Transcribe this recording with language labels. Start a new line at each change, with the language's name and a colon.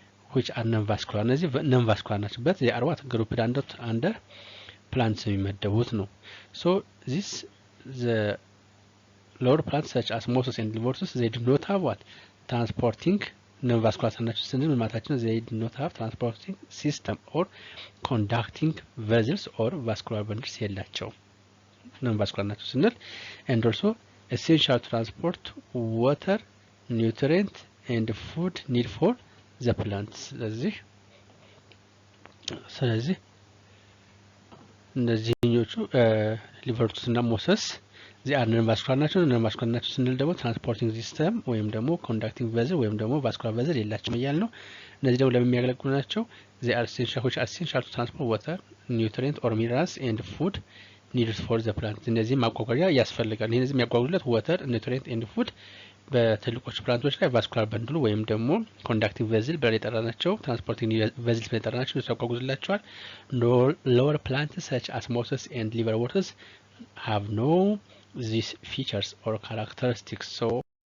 English: which are non-vascular
Amharic: እነዚህ non-vascular ናቸው።
English: but they are what grouped under plants
Amharic: የሚመደቡት ነው።
English: so the lower plants such as mosses and liverworts they do not have what transporting non-vascular
Amharic: ናቸው ስንል ምን ማለታችን ነው?
English: they do not have transporting system or conducting vessels or vascular bundles የላቸውም non-vascular ናቸው ስንል and also essential transport water nutrient and food need for the plants
Amharic: ስለዚህ እነዚህኞቹ liverworts እና mosses
English: they are non-vascular
Amharic: ናቸው። non-vascular ናቸው ስንል ደግሞ ትራንስፖርቲንግ ሲስተም ወይም ደግሞ ኮንዳክቲንግ ቬዝል ወይም ደግሞ ቫስኩላር ቬዝል የላቸውም እያልን ነው። እነዚህ ደግሞ ለምን የሚያገለግሉ ናቸው?
English: they are essential to transport water nutrient or minerals and food needed for the plant
Amharic: እነዚህ ማጓጓዣ ያስፈልጋል።
English: እነዚህ የሚያጓጉዙለት water nutrient and food
Amharic: በትልቆች ፕላንቶች ላይ ቫስኩላር በንድሉ ወይም ደግሞ ኮንዳክቲንግ ቬዝል ብለን የጠራናቸው ትራንስፖርቲንግ ቬዝል ብለን የጠራናቸው እነሱ ያጓጉዙላቸዋል።
English: lower plants such as mosses and liverworts have no these features or characteristics. So